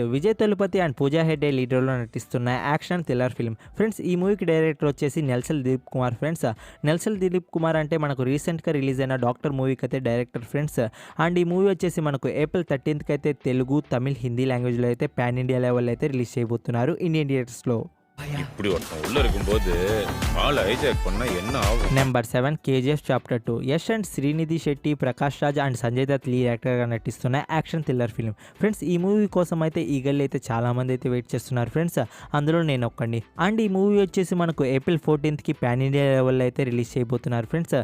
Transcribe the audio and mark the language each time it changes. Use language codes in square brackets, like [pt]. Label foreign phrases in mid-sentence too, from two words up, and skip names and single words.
[te] విజయ్ తలుపతి అండ్ పూజా హెగ్డే లీడర్లో నటిస్తున్న [en] action thriller film. [te] ఫ్రెండ్స్, ఈ మూవీకి డైరెక్టర్ వచ్చేసి నెల్సన్ దిలీప్ కుమార్ ఫ్రెండ్స్. నెల్సన్ దిలీప్ కుమార్ అంటే మనకు [en] recently release [te] అయిన డాక్టర్ మూవీకి అయితే డైరెక్టర్ ఫ్రెండ్స్. అండ్ ఈ మూవీ వచ్చేసి మనకు ఏప్రిల్ 13కి అయితే తెలుగు, తమిళ్, హిందీ లాంగ్వేజ్లో అయితే [en] pan India level [te] అయితే రిలీజ్ చేయబోతున్నారు [en] Indian theaters. [ta] இப்படி ஒருத்தன் உள்ள இருக்கும்போது ஆள் ஹைஜாக் பண்ணா என்ன ஆகும்? [te] నెంబర్ 7 కేజీఎఫ్ చాప్టర్ 2. యష్ అండ్ శ్రీనిధి శెట్టి, ప్రకాష్ రాజ్ అండ్ సంజయ్ దత్ [en] lead actor [te] నటిస్తున్న [en] action thriller film. [te] ఫ్రెండ్స్, ఈ మూవీ కోసం అయితే ఈగల్ అయితే చాలామంది అయితే వెయిట్ చేస్తున్నారు ఫ్రెండ్స్. అందులో నేను ఒక్కడిని. అండ్ ఈ మూవీ వచ్చేసి మనకు ఏప్రిల్ 14కి [en] pan India level [te] అయితే రిలీజ్ చేయబోతున్నారు ఫ్రెండ్స్.